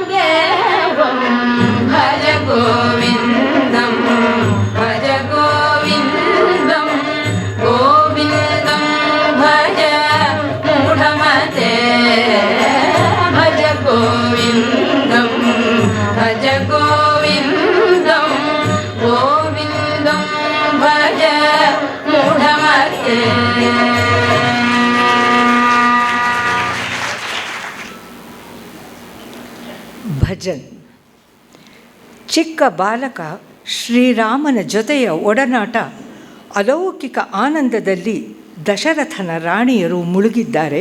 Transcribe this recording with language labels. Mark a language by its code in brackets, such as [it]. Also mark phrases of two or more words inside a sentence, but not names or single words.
[sa] देवं भज गोविन्दं भज गोविन्दं गोविन्दं भज मूढमते भज गोविन्दं भज गोविन्दं गोविन्दं भज मूढमते [kn] ಭಜನ್. ಚಿಕ್ಕ ಬಾಲಕ ಶ್ರೀರಾಮನ ಜೊತೆಯ ಒಡನಾಟ ಅಲೌಕಿಕ ಆನಂದದಲ್ಲಿ ದಶರಥನ ರಾಣಿಯರು ಮುಳುಗಿದ್ದಾರೆ.